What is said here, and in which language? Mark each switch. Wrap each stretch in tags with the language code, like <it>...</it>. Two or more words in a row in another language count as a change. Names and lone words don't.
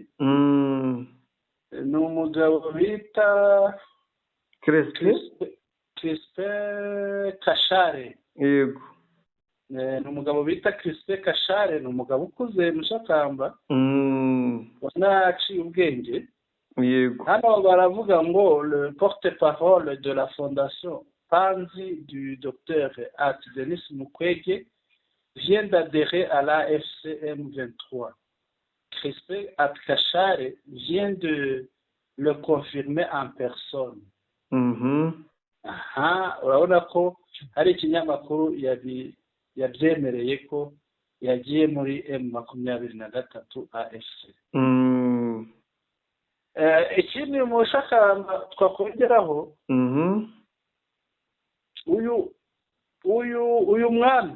<rw>Ni umugabo bita Crispin Kashare. Yego. Ni umugabo bita Crispin Kashare, ni umugabo ukuze Mushakamba. Wanaciye ubwenge. Yego. Hano baravuga ngo</rw> <fr>le porte-parole de la Fondation Panzi du docteur Denis Mukwege vient d'adhérer à la FCM 23. Crispin Kashare vient de le confirmer en personne.</fr> <rw>Urabona ko hari ikinyamakuru yabyemereye ko yagiye muri M23 AFC. Ikindi Mushakamba twakongeraho, uyu uyu mwami</rw>